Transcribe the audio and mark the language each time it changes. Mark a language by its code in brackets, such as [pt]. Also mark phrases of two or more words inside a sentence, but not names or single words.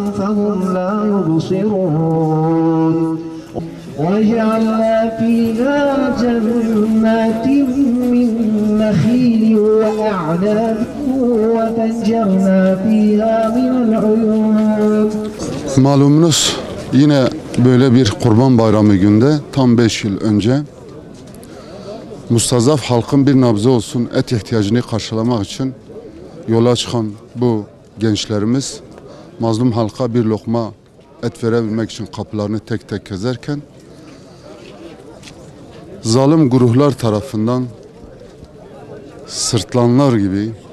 [ar] فهم لا يبصرون وجعلنا فيها جنات من نخيل وأعناب وفجرنا فيها من العيون. [tr] Malumunuz yine böyle bir Kurban Bayramı günde tam 5 yıl önce mustazaf halkın bir nebze olsun et ihtiyacını karşılamak için yola çıkan bu gençlerimiz mazlum halka bir lokma et verebilmek için kapılarını tek tek gezerken zalim gruplar tarafından sırtlanlar gibi